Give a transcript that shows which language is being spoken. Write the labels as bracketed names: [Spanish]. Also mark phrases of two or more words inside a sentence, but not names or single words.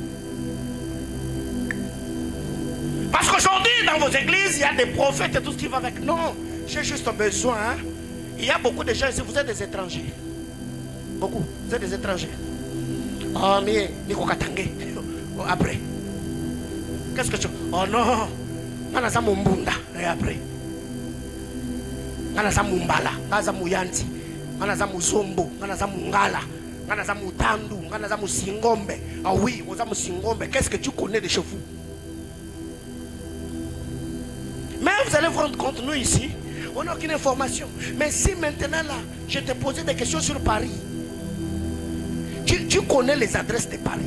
[French] Parce qu'aujourd'hui, dans vos églises, il y a des prophètes et tout ce qui va avec. Non, j'ai juste besoin. Hein? Il y a beaucoup de gens ici, vous êtes des étrangers. Beaucoup, vous êtes des étrangers. Oh, mais, Nico Katangé. Après. Qu'est-ce que tu... Oh non, Nanaza Mumbunda. Et après. Nanaza Mumbala, Nanaza Muyanti, Nanaza Muzombo, Nanaza Mungala, Nanaza Mutandu, Nanaza Musingombe. Ah oui, Nanaza Musingombe. Qu'est-ce que tu connais de chez vous? Mais vous allez vous rendre compte, nous ici, on n'a aucune information. Mais si maintenant là, je te posais des questions sur Paris, tu connais les adresses de Paris.